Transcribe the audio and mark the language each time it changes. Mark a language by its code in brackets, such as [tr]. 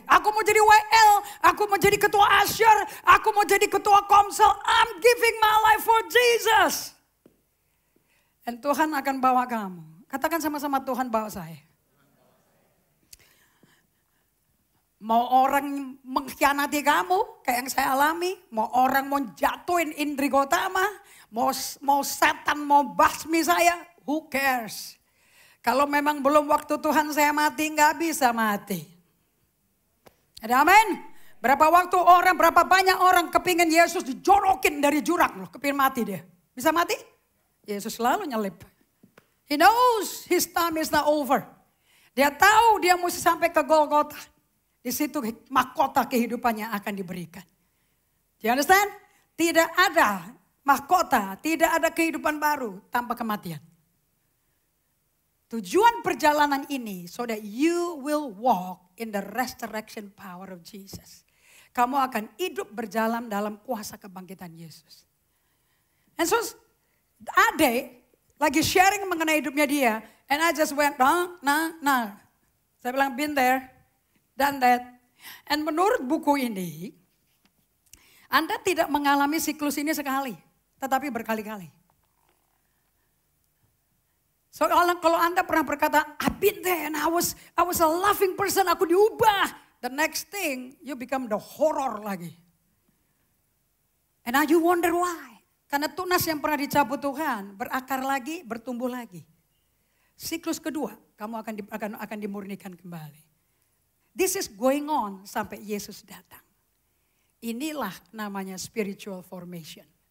[id] Aku mau jadi WL, aku mau jadi ketua Asher, aku mau jadi ketua Komsel. [en] I'm giving my life for Jesus. [id] Dan Tuhan akan bawa kamu. Katakan sama-sama, Tuhan bawa saya. Mau orang mengkhianati kamu, kayak yang saya alami. Mau orang mau jatuhin Indri Gotama. Mau setan mau basmi saya, [en] who cares. [id] Kalau memang belum waktu Tuhan saya mati, nggak bisa mati. Ada amin? Berapa banyak orang kepingin Yesus dijorokin dari jurang loh, kepingin mati dia. Bisa mati? Yesus selalu nyelip. [en] He knows his time is not over. [id] Dia tahu dia mesti sampai ke Golgota. Di situ mahkota kehidupannya akan diberikan. [en] Do you understand? [id] Tidak ada mahkota, tidak ada kehidupan baru tanpa kematian. Tujuan perjalanan ini [en] so that you will walk in the resurrection power of Jesus. [id] Kamu akan hidup berjalan dalam kuasa kebangkitan Yesus. [en] And so [id] Ade lagi sharing mengenai hidupnya dia. [en] And I just went, nah. [id] Saya bilang, [en] been there, done that. [id] And menurut buku ini, Anda tidak mengalami siklus ini sekali, tetapi berkali-kali. So kalau Anda pernah berkata, [en] I've been there and I was a loving person, [id] aku diubah. [en] The next thing, you become the horror lagi. And now you wonder why. [id] Karena tunas yang pernah dicabut Tuhan, berakar lagi, bertumbuh lagi. Siklus kedua, kamu akan dimurnikan kembali. [en] This is going on [id] sampai Yesus datang. Inilah namanya [en] spiritual formation.